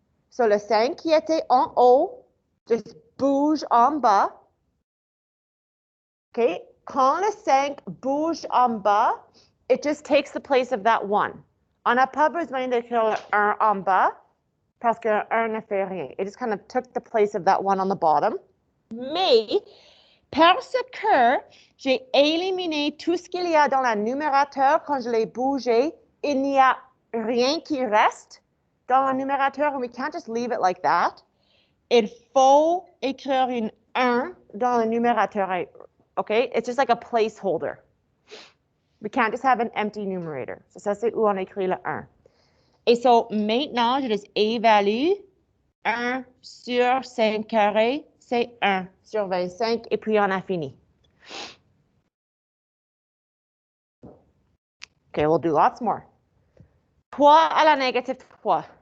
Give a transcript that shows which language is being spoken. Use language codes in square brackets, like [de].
[fr] So, le 5 qui était en haut, just bouge en bas. OK? Quand le 5 bouge en bas, [en] it just takes the place of that 1. [fr] On n'a pas besoin d'écrire le 1 en bas parce que 1 ne fait rien. [en] It just kind of took the place of that 1 on the bottom. [fr] Mais parce que j'ai éliminé tout ce qu'il y a dans le numérateur quand je l'ai bougé, il n'y a rien qui reste dans le numérateur. [en] And we can't just leave it like that. [fr] Il faut écrire une 1 dans le numérateur. [en] Okay? It's just like a placeholder. We can't just have an empty numerator. [fr] So ça, c'est où on écrit le 1. Et so, maintenant, je les évalue. 1 sur 5 carrés, c'est 1 sur 25, et puis on a fini. [en] OK, we'll do lots more. [fr] 3 à la négative 3.